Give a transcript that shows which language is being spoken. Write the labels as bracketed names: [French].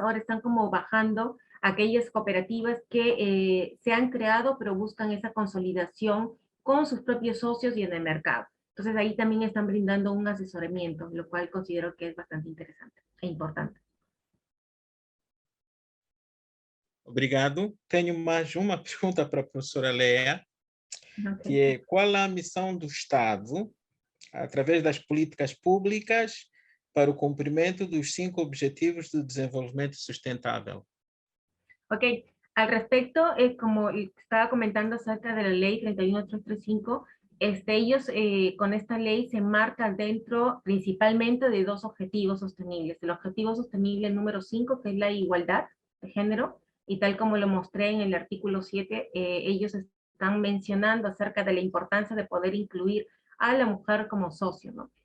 [Spanish] Ahora están como bajando aquellas cooperativas que se han creado, pero buscan esa consolidación con sus propios socios y en el mercado. Entonces ahí también están brindando un asesoramiento, lo cual considero que es bastante interesante e importante. [Portuguese] Obrigado. Tenho mais uma pergunta para a professora Lea, que é: qual a missão do Estado, através das políticas públicas, para o cumprimento dos 5 Objetivos de Desenvolvimento Sustentável? [Spanish] Ok, al respecto, como estaba comentando acerca de la ley 31335, ellos con esta ley se marcan dentro principalmente de 2 objetivos sostenibles. El objetivo sostenible número 5, que es la igualdad de género, y tal como lo mostré en el artículo 7, ellos están mencionando acerca de la importancia de poder incluir a la mujer como socio, ¿no?